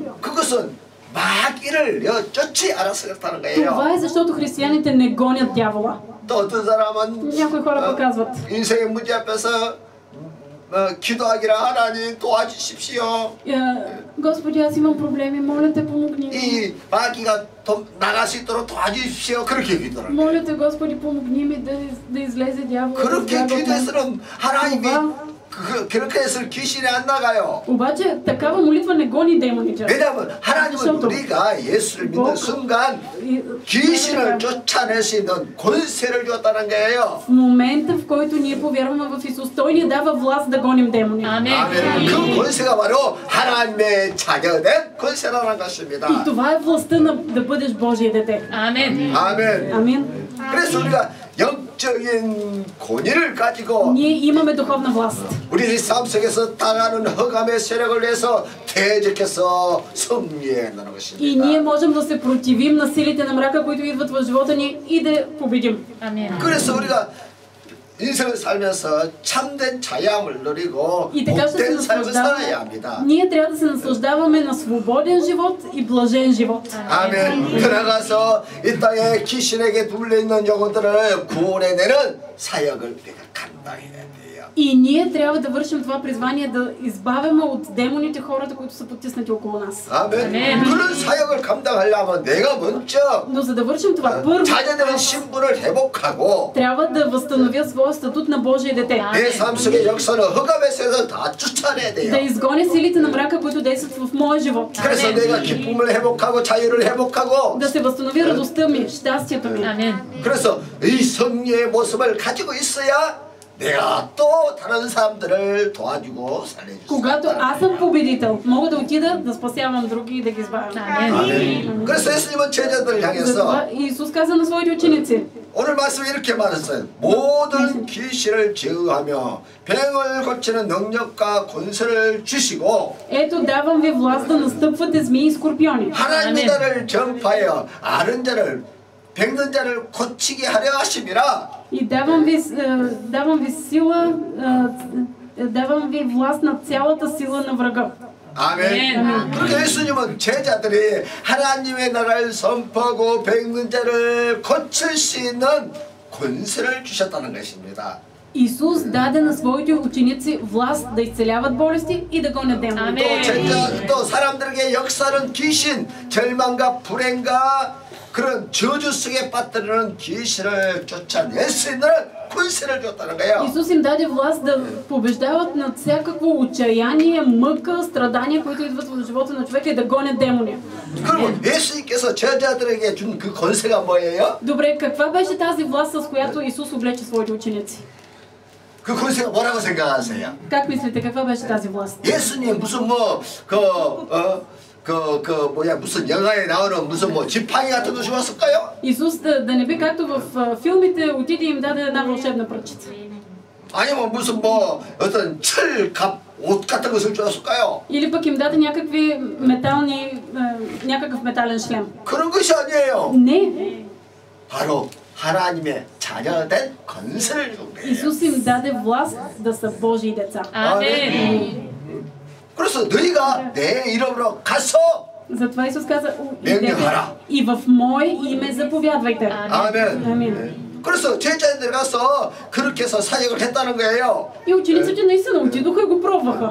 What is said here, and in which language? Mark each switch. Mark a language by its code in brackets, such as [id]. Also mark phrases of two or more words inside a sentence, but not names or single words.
[ko] 그것은 마귀를 쫓지 않아서 그렇다는 거예요. [bg] Това е защото християните не гонят дявола. [ko] 또 어떤 사람은 [bg] Някои хора пък казват: [ko] 인생의 문제 앞에서 기도하기라 하나님 도와주십시오. [bg] Господи, аз имам проблеми, моля те, помогни. [ko] 이 마귀가 나갈 수 있도록 도와주십시오. 그렇게 기도를. [bg] Моля те, Господи, помогни ми да излезе дявола. [ko] 그렇게 기도해서는 하나님이 그렇게 해서 귀신이 안 나가요. [bg] обаче такава молитва не гони демоните. [ko] 왜냐하면 하나님은 우리가 예수를 믿는 순간 귀신을 쫓아낼 수 있는 권세를 줬다는 거예요. [bg] В момента, в който ние повярваме в Исус, Той ни дава власт да гоним демони. [ko] 아멘. 그 권세가 바로 하나님의 자녀된 권세라는 것입니다. [bg] И това е властта да бъдеш Божие дете. [ko] 아멘. 아멘. [bg] Амин. [ko] 그래서 우리가 영적인 권위를 가지고 [bg] Ние имаме духовна власт. [ko] 우리 삶 속에서 당하는 흑암의 세력을 위해서 대적해서 승리해야 하는 [bg] И ние [ko] 것입니다. [bg] можем да се противим на силите на мрака, които идват в живота ни и да победим. [ko] 아멘. 그래서 우리가 인생을 살면서 참된 자유함을 누리고 [bg] И така ще се [ko] 복된 삶을 살아야 [bg] наслаждаваме. [ko] 합니다. [bg] Ние трябва да се наслаждаваме на свободен живот и блажен живот. [ko] 아멘. 들어가서 이 땅에 귀신에게 눌려있는 영혼들을 구원해내는 사역을 우리가 감당해야 돼요. [bg] И ние трябва да вършим това призвание, да избавяме от демоните хората, които са потиснати около нас. [ko] 아멘. 그런 사역을 감당하려면 내가 먼저 [bg] Но за да вършим това, първо [ko] 자녀되는 신분을 회복하고 [bg] трябва да възстановя своя статут на Божие дете. [ko] 내 삶 속에 역사는 흑암의 세력을 다 쫓아내야 [bg] Да [ko] 돼요. [bg] изгоня силите на мрака, които действат в моя живот. [ko] 그래서 내가 기쁨을 회복하고 자유를 회복하고 [bg] Да се възстанови радостта ми, щастието ми. [ko] 아멘. 그래서 이 승리의 모습을 가지고 있어야 내가 또 다른 사람들을 도와주고 살려줄 수 [bg] Когато [ko] 있다. [bg] аз съм победител, мога да отида да спасявам други и да ги избавям. [ko] 아멘. 그래서 예수님은 제자들을 향해서 [bg] Затова Исус каза на своите ученици: [ko] 오늘 말씀에 이렇게 말했어요. 모든 귀신을 제어하며 병을 고치는 능력과 권세를 주시고 [bg] ето давам ви власт да настъпвате змии и скорпиони. [ko] 하나님의 나라를 전파하여 아는 자를 병든 자를 고치게 하려 하심이라. [bg] И давам ви сила, давам ви власт над цялата сила на врага. [ko] 아멘. 그렇게 예수님은 제자들이 하나님의 나라를 선포하고 병든 자를 고칠 수 있는 권세를 주셨다는 것입니다. [bg] Исус даде на своите ученици власт да изцеляват болести и да гонят демони. [ko] 또 사람들에게 역사는 귀신, 절망과 불행과 그런 저주 속에 빠뜨리는 귀신을 쫓아낼 수 있는 권세를 줬다는 거예요. [bg] Исус им даде власт да побеждават над всякакво отчаяние, мъка, страдания, които идват в живота на човека и да гонят демони. [ko] 그럼 예수님께서 제자들에게 준 그 권세가 뭐예요? [bg] Добре, каква беше тази власт, с която Исус облече своите ученици? [ko] 그 권세가 뭐라고 생각하세요? [bg] Как мислите, каква беше тази власт? [ko] 예수님 무슨 무슨 영화에 나오는 무슨 지팡이 같은 거 주었을까요? [bg] Исус да не би както в филмите отиде и им даде една вълшебна пръчица. [ko] 아니면 무슨 어떤 철갑 옷 같은 것을 주었을까요? [bg] Или пък им даде някакви метални, някакъв метален шлем. [ko] 그런 것이 아니에요. [bg] Не. [ko] 바로 하나님의 자녀된 권세를 준 거예요. [bg] Исус им даде власт да са Божии деца. [ko] 아멘. 그래서 너희가 내 이름으로 가서 [bg] Затова Исус каза: [ko] 명령하라. [bg] и в Мое име заповядвайте. [ko] 아멘. [bg] Амин. [ko] 그래서 제자들 가서 그렇게 해서 사역을 했다는 거예요. [bg] И учениците наистина отидоха и го пробваха.